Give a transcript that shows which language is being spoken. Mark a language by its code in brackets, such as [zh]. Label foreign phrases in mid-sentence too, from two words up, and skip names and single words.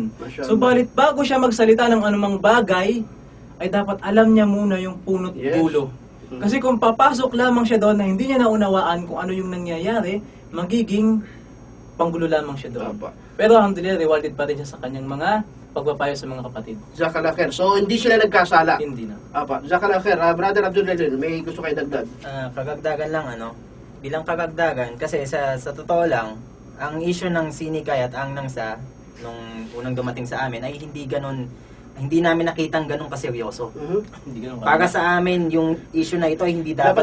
[tl] Subalit bago siya magsalita ng anumang bagay, ay dapat alam niya muna yung punot dulo. Kasi kung papasok lamang siya doon na hindi niya naunawaan kung ano yung nangyayari, magiging panggulo lamang siya doon. Pero alhamdulillah, rewarded pa rin siya sa kanyang mga pagpapayo sa mga kapatid. [ar] جزاك الله خير. [tl] So hindi sila nagkasala? Hindi na. [ar] جزاك الله خير. [tl] Brother Abdul Jalil, may gusto kayo dagdag? Kagagdagan lang, bilang kagagdagan, kasi sa totoo lang, ang issue ng sinikay at ang nangsa nung unang dumating sa amin ay hindi namin nakitang ganun kaseryoso. Hindi ganun Para sa amin, yung issue na ito ay hindi dapat